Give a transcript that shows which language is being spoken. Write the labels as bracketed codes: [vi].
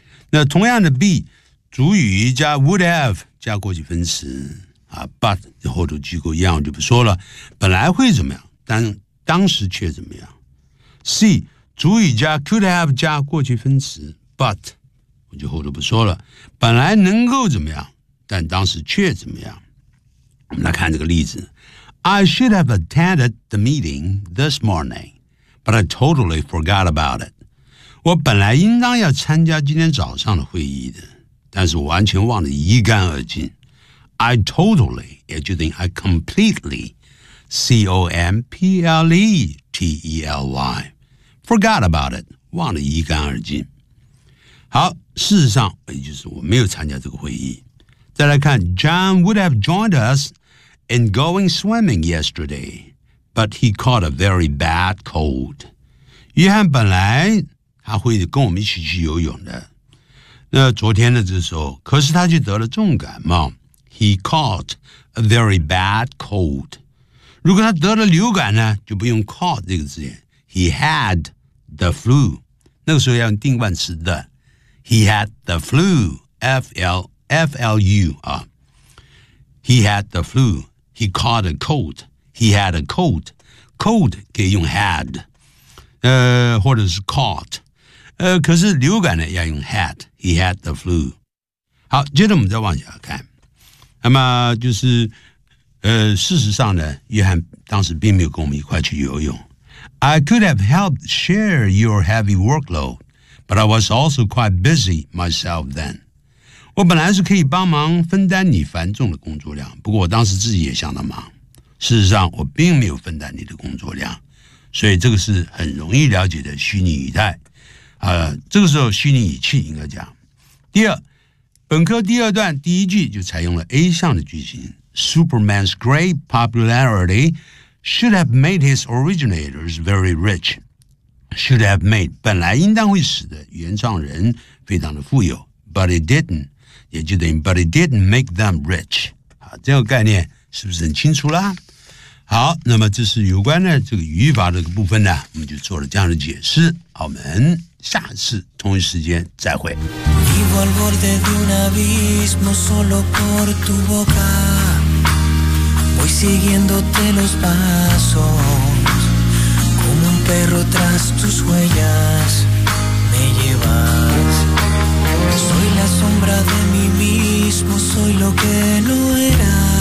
[zh] 那同样的 be， 主语加 [en] would have [zh] 加过去分词啊 ，but 后头机构一样，我就不说了。本来会怎么样，但当时却怎么样。C， 主语加 [en] could have [zh] 加过去分词 but， 我就后头不说了。本来能够怎么样，但当时却怎么样。我们来看这个例子 [en] ：I should have attended the meeting this morning, but I totally forgot about it。 [zh] 我本来应当要参加今天早上的会议的，但是我完全忘得一干二净。 [en] I totally, [zh] 也就等于 [en] I completely, C-O-M-P-L-E-T-E-L-Y, forgot about it, [zh] 忘得一干二净。好，事实上，也就是我没有参加这个会议。再来看 [en] ,John would have joined us in going swimming yesterday, but he caught a very bad cold. [zh] 约翰本来他会跟我们一起去游泳的。那昨天的这时候，可是他却得了重感冒。 [en] He caught a very bad cold. [zh] 如果他得了流感呢，就不用 caught 这个字眼。 [en] He had the flu. [zh] 那个时候要用定冠词的。 [en] He had the flu. F-L-F-L-U. 啊。 He had the flu. He caught a cold. He had a cold. [zh] Cold 可以用 had. 或者是 caught. 可是流感呢要用 had. [en] He had the flu. [zh] 好，接着我们再往下看。那么就是事实上呢，约翰当时并没有跟我们一块去游泳。 [en] I could have helped share your heavy workload, but I was also quite busy myself then. [zh] 我本来是可以帮忙分担你繁重的工作量，不过我当时自己也相当忙。事实上我并没有分担你的工作量，所以这个是很容易了解的虚拟语态。这个时候虚拟语气应该讲。第二，本科第二段第一句就采用了 A 项的句型 [en] Superman's great popularity should have made his originators very rich. Should have made [zh] 本来应当会使得原创人非常的富有 [en] But it didn't [zh] 也就等于 [en] But it didn't make them rich. [zh] 好，这个概念是不是很清楚啦？好，那么这是有关的这个语法这个部分呢，我们就做了这样的解释。好，我们下次同一时间再会。 [es] Vivo al borde de un abismo solo por tu boca Voy siguiéndote los pasos Como un perro tras tus huellas me llevas Soy la sombra de mí mismo, soy lo que no era